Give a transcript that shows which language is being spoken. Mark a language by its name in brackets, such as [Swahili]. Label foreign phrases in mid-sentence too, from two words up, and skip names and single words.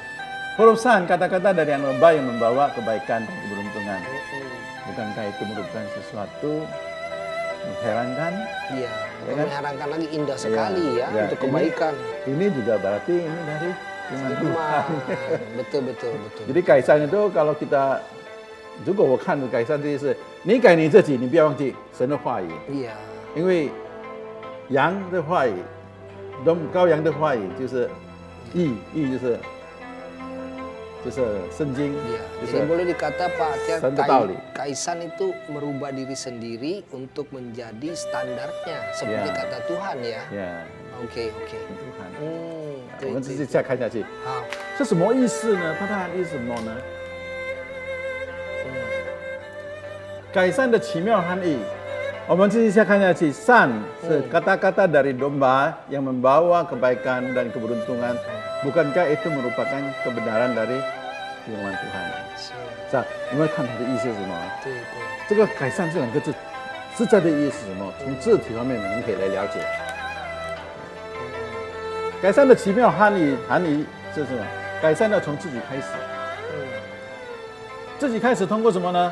[Indonesian] Huruf san kata-kata dari anak domba yang membawa kebaikan dan keberuntungan. Mm-mm. Bukankah itu merupakan sesuatu mengherankan? Iya. Ya kan? Mengherankan lagi indah sekali ya, ya. untuk kebaikan. Ini juga berarti ini dari firman Tuhan. Betul betul betul. Jadi kaisan itu kalau kita [Chinese] 如果我看的改善这些事，你改你自己，你不要忘记神的话语， [Indonesian] Iya. [Chinese] 因为羊的话语，羔羊的话语就是义，义就是圣经， [Indonesian] Iya. [Chinese] 就 [Indonesian] Jadi [Chinese] 是 [Indonesian] boleh dikata Pak Tiar, Santa Tauli. Kaisan itu merubah diri sendiri untuk menjadi standarnya seperti Ya. kata Tuhan ya. [Chinese] 呀， [Indonesian] Oke oke. [Chinese] 看，对我们对继续再看下去，好，是什么意思呢？它的含义是什么呢？改善的奇妙含义，我们继续再看下去。善是 [Indonesian] kata-kata dari domba yang membawa kebaikan dan keberuntungan. Bukankah itu merupakan kebenaran dari firman Tuhan？ [Chinese] 是，是吧？有没有看它的意思是什么？对对，这个改善这两个字实在的意思是什么？从字体方面我们可以来了解。改善的奇妙含义是什么？改善要从自己开始。自己开始通过什么呢？